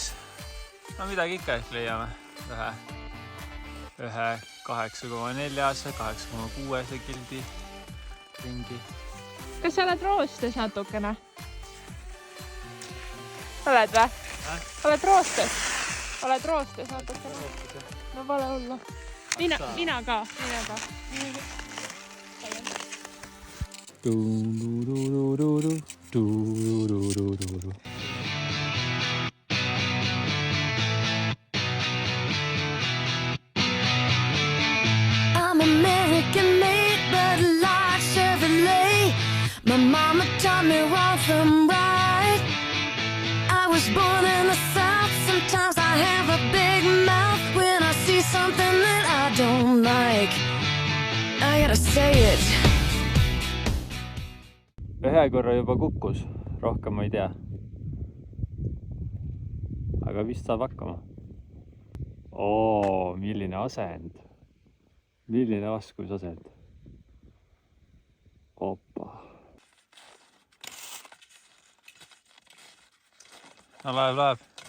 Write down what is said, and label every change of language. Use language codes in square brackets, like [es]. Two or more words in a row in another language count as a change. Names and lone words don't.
[et] Midagi ikka ehk leiame. Ühe 8,4-ase, 8,6-ase kildi ringi. Kas sa oled roostes natukene? Oled või? Oled roostes? Oled roostes natukene? No pole hullu. Mina ka. [en] I'm American made, but like Chevrolet. My mama taught me wrong from right. I was born in the South. Sometimes I have a big mouth when I see something that I don't like. I gotta say it. [et] Ühe korra juba kukkus, rohkem ma ei tea. Aga vist saab hakkama. Milline asend. Milline laskusasend. Oppa. Läheb.